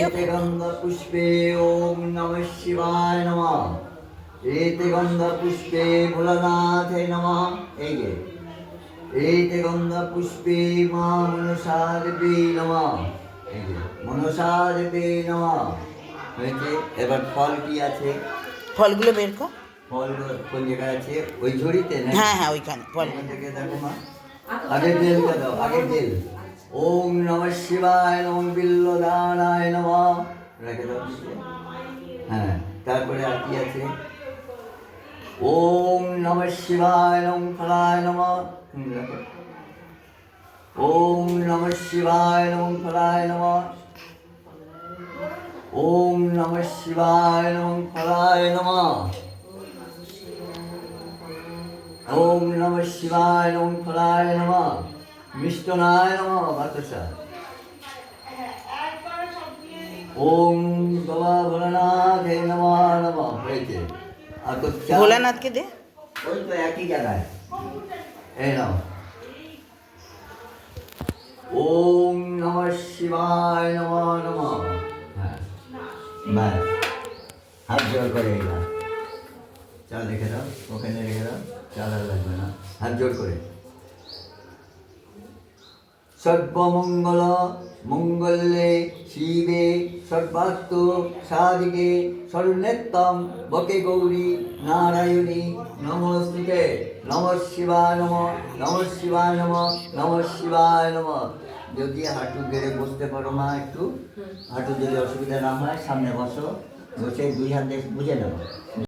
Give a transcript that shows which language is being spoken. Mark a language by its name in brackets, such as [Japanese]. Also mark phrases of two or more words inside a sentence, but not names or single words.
[Sanskrit] एते गन्धपुष्पे ओम नमः शिवाय नमः। एते गन्धपुष्पे भोलानाथे नमः। एते गन्धपुष्पे मा मनसा देवी नमः। मनसा देवी नमः। [Bangla] হয়েছে এবার ফল কি আছে? ফলগুলো বের কর। ফল কোন জায়গায় আছে? ওই ঝুড়িতে না? হ্যাঁ হ্যাঁ ওইখানে ফল থেকে দেখো মা। আগে বেলটা দাও, আগে বেল। [Sanskrit] ওম নমঃ শিবায় নমঃ বিল্বদানায় নমঃ। [Bangla] রেখে দাও। হ্যাঁ, তারপরে আর কি আছে? [Sanskrit] ओम नमः शिवाय नमः फलाय नमः। ओम नमः शिवाय नमः फलाय नमः। ओम नमः शिवाय नमः फलाय नमः। ओम नमः शिवाय नमः फलाय नमः। मिष्टनाय नमः बातसा। ओम बाबा भोलानाथ नमः नमः। [Bangla] ভোলানাথকে দে। ওই তো একই জায়গায়। এই নাও। [Sanskrit] ওম নমঃ শিবায় নমঃ নমঃ। [Bangla] হ্যাঁ ব্যাস, হাত জোর করে এলাম। চাল রেখে দাও, ওখানে রেখে দাও, চাল আর লাগবে না। হাত জোর করে। [Sanskrit] সর্বমঙ্গল মঙ্গলে শিবে সর্বার্থ সাধিকে শরণ্যেত্তম বকে গৌরী নারায়ণী নমস্তুতে। নমঃ শিবায় নমঃ। নমঃ শিবায় নমঃ। নমঃ শিবায় নমঃ। [Bangla] যদি হাঁটু গেড়ে বসতে পারো মা, একটু হাঁটু যদি অসুবিধা না হয় সামনে বসো, বসে দুই হাত দিয়ে বুঝে নেবো।